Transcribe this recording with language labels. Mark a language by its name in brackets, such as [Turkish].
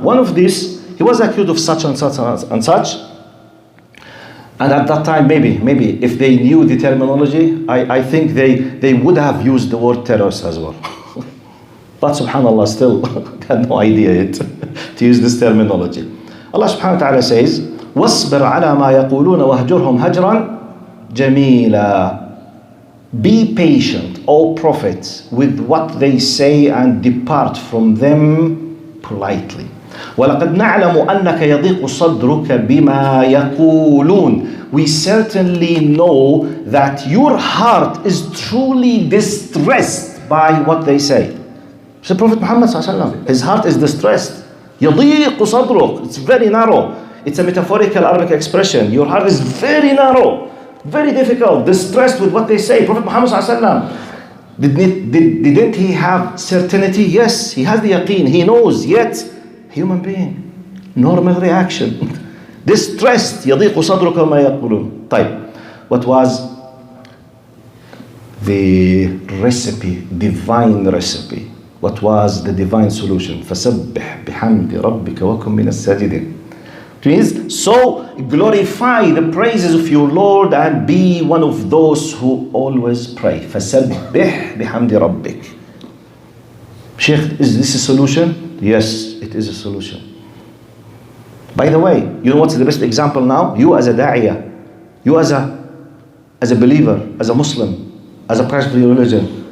[English] One of these, he was accused of such and such and such. And at that time, maybe if they knew the terminology, I think they would have used the word terrorist as well. But subhanAllah, still had no idea yet to use this terminology. [Arabic] Allah subhanahu wa ta'ala says, وَاصْبِرْ عَلَى مَا يَقُولُونَ وَهْجُرْهُمْ هَجْرًا جَمِيلًا. [English] Be patient, O Prophet, with what they say and depart from them politely. [Arabic] وَلَقَدْ نَعْلَمُ أَنَّكَ يَضِيقُ صَدْرُكَ بِمَا يَقُولُونَ. [English] We certainly know that your heart is truly distressed by what they say. So Prophet Muhammad ﷺ, his heart is distressed. [Arabic] يَضِيقُ صَدْرُكَ. [English] It's very narrow. It's a metaphorical Arabic expression. Your heart is very narrow, very difficult, distressed with what they say. Prophet Muhammad ﷺ, didn't he have certainty? Yes, he has the yaqeen. He knows, yet human being, normal reaction. [Arabic] Distressed. يضيق صدرك ما يقولون. [English] طيب, what was the recipe, divine recipe? What was the divine solution? [Arabic] فسبح بحمد ربك وكن من الساجدين. [English] It means, so glorify the praises of your Lord and be one of those who always pray. [Arabic] فسبح بحمد ربك. [English] Sheikh, is this a solution? Yes, it is a solution. By the way, you know what's the best example now? You as a da'iyah, you as a believer, as a Muslim, as a practical religion.